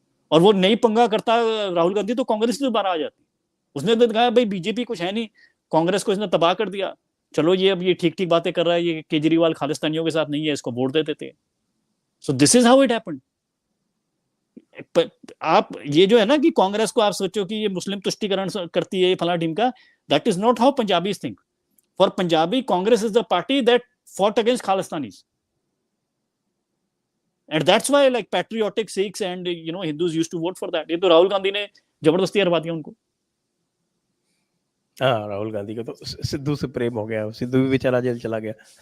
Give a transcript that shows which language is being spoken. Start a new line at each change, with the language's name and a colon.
Hindi: और वो नहीं पंगा करता राहुल गांधी तो कांग्रेस दोबारा आ जाती। उसने तो कहा भाई बीजेपी कुछ है नहीं, कांग्रेस को इसने तबाह कर दिया, चलो ये अब ये ठीक ठीक बातें कर रहा है, ये केजरीवाल खालिस्तानियों के साथ नहीं है, इसको वोट दे देते।
English: So this is how it happened.
Hindi: आप ये जो है ना कि कांग्रेस को आप सोचो कि ये मुस्लिम तुष्टिकरण करती है फला ढिमका,
English: That is not how Punjabis think. For Punjabi Congress is the party that fought against Khalistanis, and that's why like patriotic Sikhs and Hindus used to vote for that।
Hindi: ये तो राहुल गांधी ने जबरदस्ती हरवा दिया उनको। हाँ, राहुल गांधी को तो सिद्धू से प्रेम हो गया, सिद्धू भी बेचारा जेल चला गया।